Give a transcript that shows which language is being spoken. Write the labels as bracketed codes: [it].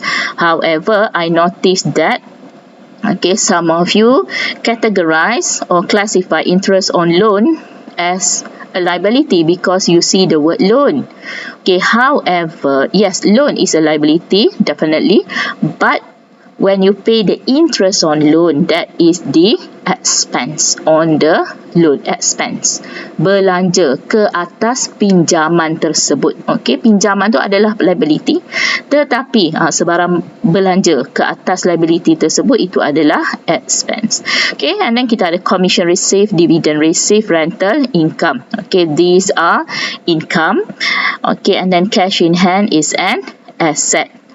[en] However, I noticed that some of you categorize or classify interest on loan as a liability because you see the word loan. However, yes, loan is a liability, definitely, but when you pay the interest on loan, that is the expense on the loan, expense. [ms] Belanja ke atas pinjaman tersebut. Pinjaman tu adalah liability, tetapi sebarang belanja ke atas liability tersebut itu adalah expense. [en] And then [ms] kita ada [en] commission received, dividend received, rental income. These are income. And then cash in hand is an asset.